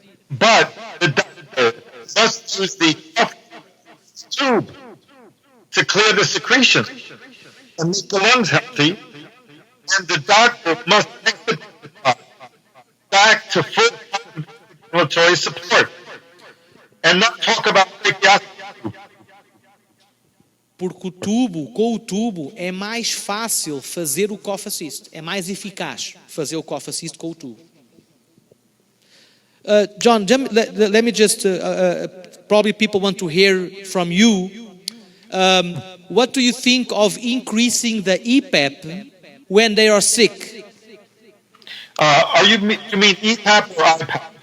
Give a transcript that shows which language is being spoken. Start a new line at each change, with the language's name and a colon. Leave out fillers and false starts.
English: But the doctor must use the tube to clear the secretion and make the lungs healthy, and the doctor must expedite the child back to full ambulatory support and not talk about tracheostomy.
Portuguese: Porque com o tubo é mais fácil fazer o cough assist, é mais eficaz fazer o cough assist com o tubo.
English: John, let me just, probably people want to hear from you. What do you think of increasing the EPAP when they are sick? You mean EPAP or IPAP?